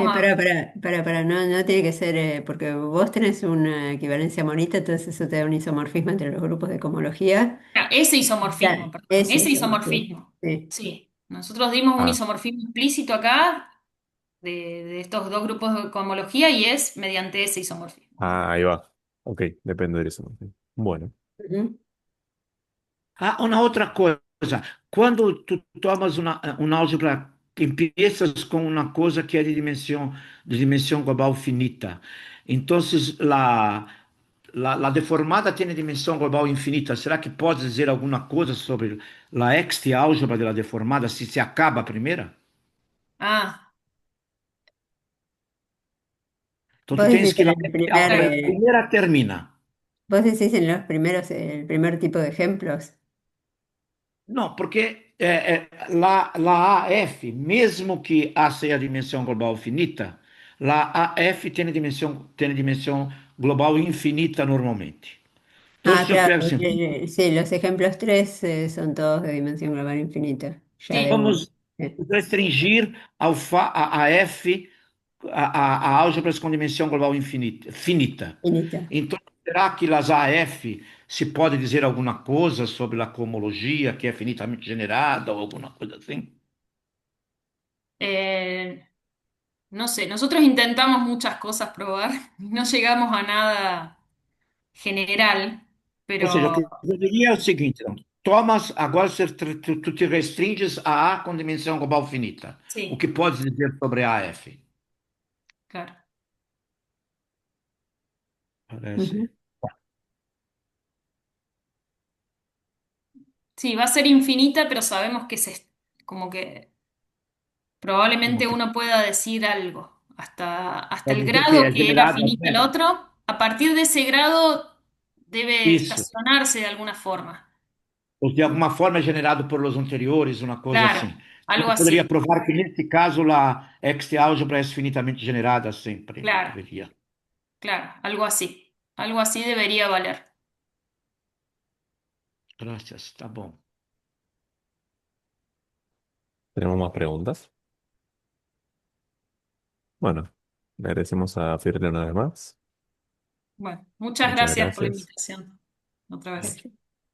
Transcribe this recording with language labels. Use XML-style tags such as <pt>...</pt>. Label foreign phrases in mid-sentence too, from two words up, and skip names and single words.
<es>Para, no, no tiene que ser, porque vos tenés una equivalencia monita, entonces eso te da un isomorfismo entre los grupos de cohomología. ese isomorfismo, perdón, Ese ese es el sí. isomorfismo. Sí. Sí, nosotros dimos un Ah, isomorfismo explícito acá de estos dos grupos de cohomología y es mediante ese isomorfismo. ahí va. Ok, depende del isomorfismo. Bueno, Ujú.</es> <pt>Ah, uma outra coisa. Quando tu tomas uma álgebra, empiezas com uma coisa que é de dimensão global finita. Então, a deformada tem dimensão global infinita. Será que pode dizer alguma coisa sobre a ext-álgebra da deformada se acaba a primeira? Ah, Então,</pt> <es>Vos</es> <pt>tu tens</pt> <es>decís que en</es> <pt>a</pt> <es>el primer, claro.</es> <pt>primeira termina.</pt> <es>vos decís en los primeros, el primer tipo de ejemplos.</es> <pt>Não, porque lá AF, mesmo que A seja a dimensão global finita, lá AF tem dimensão global infinita normalmente. Então, Ah, se eu</pt> <es>claro,</es> <pt>pego assim,</pt> <es>sí, los ejemplos tres son todos de dimensión global infinita. Ya de Sí, uno.</es> <pt>vamos</pt> <es>Sí.</es> <pt>restringir a F a álgebras com dimensão global infinita, finita. Finita. Então, será que as AF se pode dizer alguma coisa sobre a cohomologia que é finitamente generada ou alguma coisa assim?</pt> <es>Eh, no sé, nosotros intentamos muchas cosas probar, no llegamos a nada general,</es> <pt>Ou seja, o</pt> <es>pero</es> <pt>que eu diria é o seguinte, então, Thomas, agora tu te restringes a A com dimensão global finita. O</pt> <es>sí,</es> <pt>que podes dizer sobre a F?</pt> <es>claro. Ujú. Parece. Sí, va a ser infinita, pero sabemos que como que</es> <pt>Como</pt> <es>probablemente</es> <pt>que</pt> <es>uno pueda decir algo. Hasta</es> <pt>pode</pt> <es>el</es> <pt>dizer que</pt> <es>grado</es> <pt>é</pt> <es>que era</es> <pt>generado a</pt> <es>finito el</es> <pt>zero.</pt> <es>otro, a partir de ese grado debe</es> <pt>Isso.</pt> <es>estacionarse de alguna forma.</es> <pt>Ou de alguma forma é generado</pt> <es>por los anteriores,</es> <pt>uma coisa</pt> <es>Claro,</es> <pt>assim.</pt> <es>algo</es> <pt>Você poderia</pt> <es>así.</es> <pt>provar que, nesse caso, a X-álgebra é finitamente generada sempre.</pt> <es>Claro,</es> <pt>Deveria.</pt> <es>claro, algo así. Algo así debería valer.</es> <pt>Graças, tá bom.</pt> <es>¿Tenemos más preguntas? Bueno, le agradecemos a Fiorella una vez más. Bueno, muchas Muchas gracias por la gracias. invitación. Otra vez.</es>